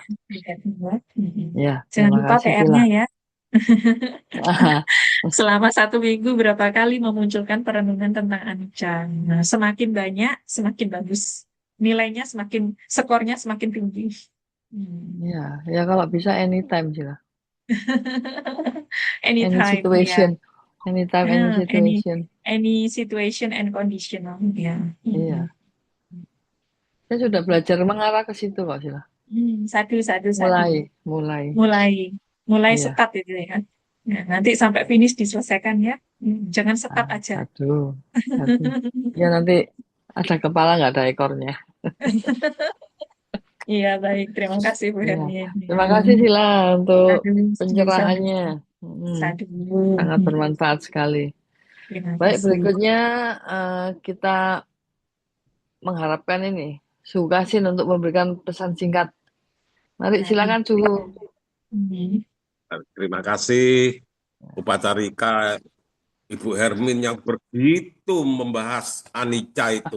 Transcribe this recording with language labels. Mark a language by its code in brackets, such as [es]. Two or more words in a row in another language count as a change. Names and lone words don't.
[id] ya, lihat buat. Mhm. Ya, Jangan terima lupa kasih, Sila. PR-nya ya. Selama 1 minggu berapa kali memunculkan perenungan tentang anicca. Nah, semakin banyak, semakin bagus. Nilainya semakin, skornya semakin tinggi. Hmm. Ya, ya kalau bisa anytime, Sila. Any Anytime, ya. [en] situation. Anytime, any Ah, situation. any situation and conditional, ya. [id] Iya. Saya sudah belajar mengarah ke situ kok, Sila. [pi] Sadu, sadu, sadu. [id] Mulai, mulai. Mulai, mulai Iya. setat itu ya. Nah, nanti sampai finish diselesaikan ya. Jangan setat Ah, aja. satu, satu. Ya nanti ada kepala nggak ada ekornya. Iya, baik. Terima kasih, Bu Iya. Hermin. Ya. Terima kasih Sila untuk Sadu, sama pencerahannya. sadu. Sangat bermanfaat sekali. Terima Baik, kasih. berikutnya kita mengharapkan ini Sukasin untuk memberikan pesan singkat. Mari Baik. silakan Suhu. Hmm. Terima kasih Upacarika Ibu Hermin yang begitu membahas anicca itu.